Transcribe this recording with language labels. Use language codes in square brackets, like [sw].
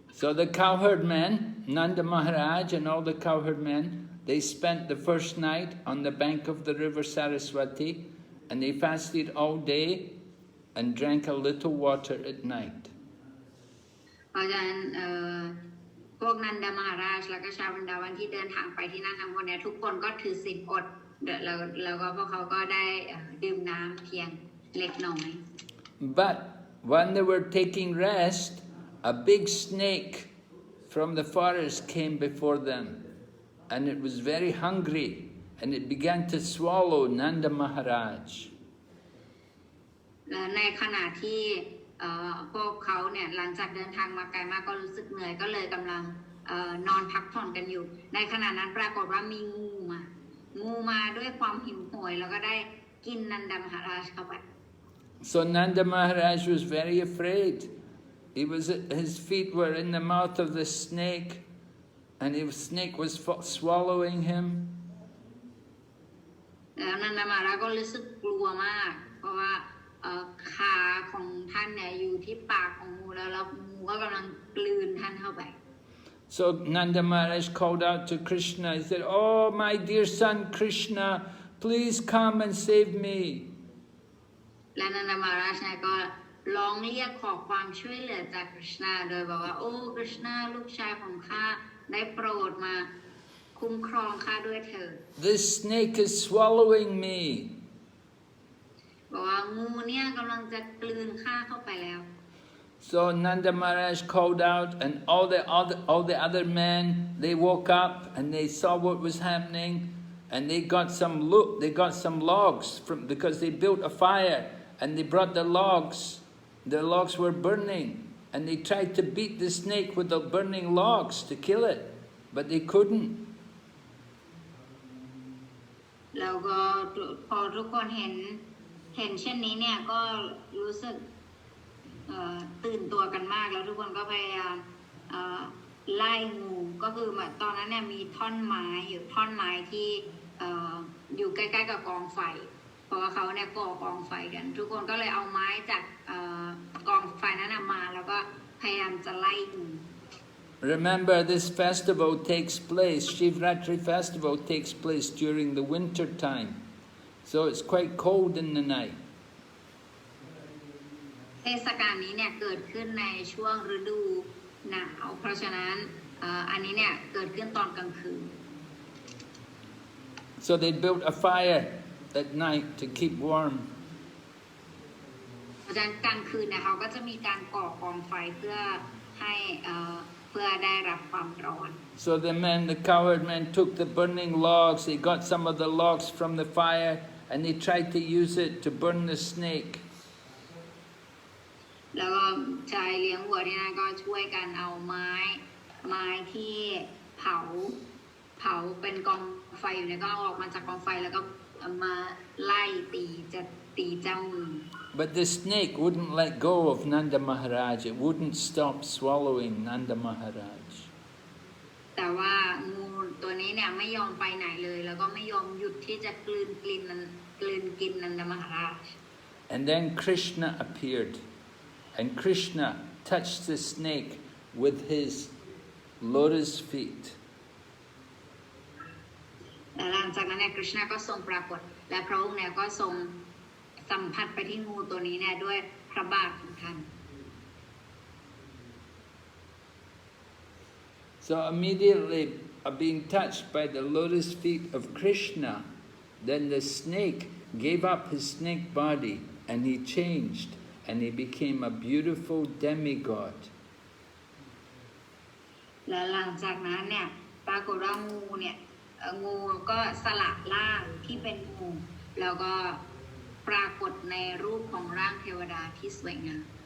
[en] So the cowherd men, Nanda Maharaj and all the cowherd men, they spent the first night on the bank of the river Saraswati, and they fasted all day and drank a little water at night. [th] เพราะฉะนั้นพวกนันดามหาราชและก็ชาววรรณาวันที่เดินทางไปที่นั่นทั้งหมดเนี่ยทุกคนก็ถือศีลอดแล้วก็พวกเขาก็ได้ดื่มน้ำเพียงเล็กน้อย [en] But when they were taking rest, a big snake from the forest came before them, and it was very hungry, and it began to swallow Nanda Maharaj. [th] ในขณะที่พวกเขาเนี่ยหลังจากเดินทางมาไกลมากก็รู้สึกเหนื่อยก็เลยกำลัง นอนพักผ่อนกันอยู่ในขณะนั้นปรากฏว่ามีงูมาด้วยความหิวโหยแล้วก็ได้กินนันดามหาราชเข้าไป [en] So Nanda Maharaj was very afraid. His feet were in the mouth of the snake, and the snake was swallowing him. [th] แล้วนันดามหาราชก็รู้สึกกลัวมากเพราะว่าขาของท่านเนี่ยอยู่ที่ปากของงูแล้วงูก็กำลังกลืนท่านเข้าไป [en] So Nanda Maharaj called out to Krishna. He said, "Oh, my dear son Krishna, please come and save me." [th] และนันดามหาราชก็ร้องเรียกขอความช่วยเหลือจากกฤษณาโดยบอกว่าโอ้กฤษณาลูกชายของข้าได้โปรดมาคุ้มครองข้าด้วยเถิด [en] This snake is swallowing me. [th] บอกว่างูเนี่ยกำลังจะกลืนข้าเข้าไปแล้ว [en] So Nanda Maharaj called out, and all the other men, they woke up and they saw what was happening, and they got some logs because they built a fire, and they brought the logs. The logs were burning, and they tried to beat the snake with the burning logs to kill it, but they couldn't. [th] แล้วก็พอทุกคนเห็นเช่นนี้เนี่ยก็รู้สึกตื่นตัวกันมากแล้วทุกคนก็พยายามไล่งูก็คือตอนนั้นเนี่ยมีท่อนไม้ที่อยู่ใกล้ๆกับกองไฟเพราะว่าเขาเนี่ยก่อกองไฟกันทุกคนก็เลยเอาไม้จากกองไฟนั้นมาแล้วก็พยายามจะไล่งู [en] Remember, this festival takes place, Shivratri festival takes place during the winter time, so it's quite cold in the night. [th] เทศกาลนี้เนี่ยเกิดขึ้นในช่วงฤดูหนาวเพราะฉะนั้นอันนี้เนี่ยเกิดขึ้นตอนกลางคืน [en] So they built a fire at night to keep warm. [th] เพราะฉะนั้นกลางคืนเนี่ยเขาก็จะมีการก่อกองไฟเพื่อให้เพื่อได้รับความร้อน [en] So the cowherd men took the burning logs, they got some of the logs from the fire, and they tried to use it to burn the snake. [th] แล้วก็ชายเลี้ยงวัวที่นั่นก็ช่วยกันเอาไม้ที่เผาเป็นกองไฟอยู่เนี่ยก็เอาออกมาจากกองไฟแล้วก็มาไล่ตีเจ้างู [en] But the snake wouldn't let go of Nanda Maharaj, it wouldn't stop swallowing Nanda Maharaj. [th] แต่ว่างูตัวนี้เนี่ยไม่ยอมไปไหนเลยแล้วก็ไม่ยอมหยุดที่จะกลืนกินนันดามหาราช [en] And then Krishna appeared, and Krishna touched the snake with his lotus feet. [th] และหลังจากนั้นเนี่ยกฤษณะก็ทรงปรากฏและพระองค์เนี่ยก็ทรงสัมผัสไปที่งูตัวนี้เนี่ยด้วยพระบาทของท่าน [en] So immediately being touched by the lotus feet of Krishna, then the snake gave up his snake body and he changed and he became a beautiful demigod. [th] และหลังจากนั้นเนี่ยปรากฏว่างูก็สละร่างที่เป็นงูแล้วก็ปรากฏในรูปของร่างเทวดาที่สวยงาม